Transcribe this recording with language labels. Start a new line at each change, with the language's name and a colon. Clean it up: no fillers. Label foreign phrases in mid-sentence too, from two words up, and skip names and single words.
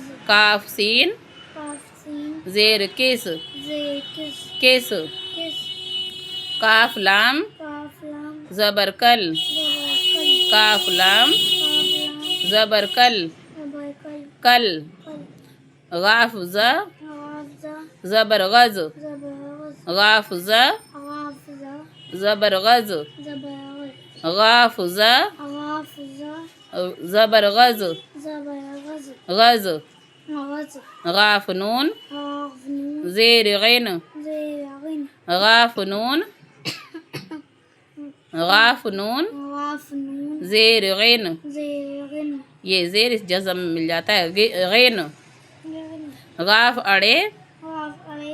Urdu: کاف سین کاف سین زیر کس, زیر کس, کس, کس, کاف لام کاف لام زبر کل, زبر کل, کاف لام کاف لام زبر کل, زبر کل, کل, کل, غاف زا غاف زا زبر غز, زبر غز, غاف زا غاف زا زبر غز, زبر غز, غاف زا غاف زا زبر غز, زبر غز, غز, غز, غاف نون غاف نون زیر غین, زیر غین, غاف نون غاف نون غاف نون زیر غین. زیر غین, یہ زیر اس جزم میں مل جاتا ہے, غین. غین, غاف اڑے غاف اڑے